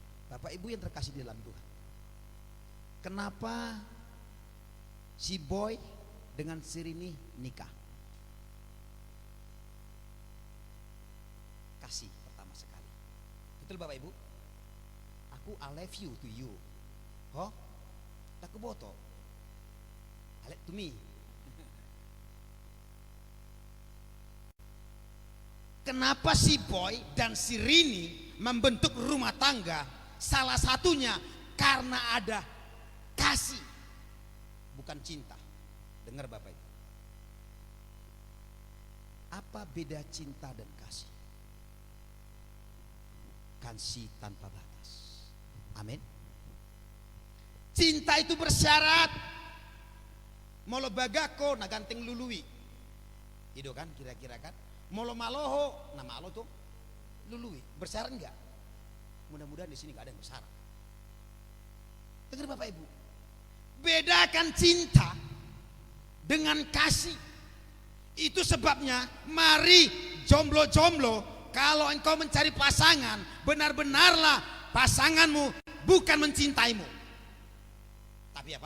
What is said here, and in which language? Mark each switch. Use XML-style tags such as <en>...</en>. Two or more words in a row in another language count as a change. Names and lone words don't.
<id>Bapak Ibu yang terkasih di dalam Tuhan. Kenapa si Boy dengan si Rini nikah? Kasih pertama sekali. Betul Bapak Ibu? Aku</id> <en>I love you to you. Oh,</en> <bbc>tak boto.</bbc> <en>I love to me.</en> <id>Kenapa si Boy dan si Rini membentuk rumah tangga? Salah satunya karena ada kasih, bukan cinta. Dengar Bapak Ibu. Apa beda cinta dan kasih? Kasih tanpa batas. Amin. Cinta itu bersyarat.</id> <bbc>Molo bagako na ganteng lului.</bbc> <id>Itu kan kira-kira kan.</id> <bbc>Molo maloho, nama malo tuh lului.</bbc> <id>Bersyarat enggak? Mudah-mudahan di sini enggak ada yang bersyarat. Dengar Bapak Ibu. Bedakan cinta dengan kasih. Itu sebabnya mari jomblo-jomblo, kalau engkau mencari pasangan, benar-benarlah pasanganmu bukan mencintaimu, tapi apa?</id>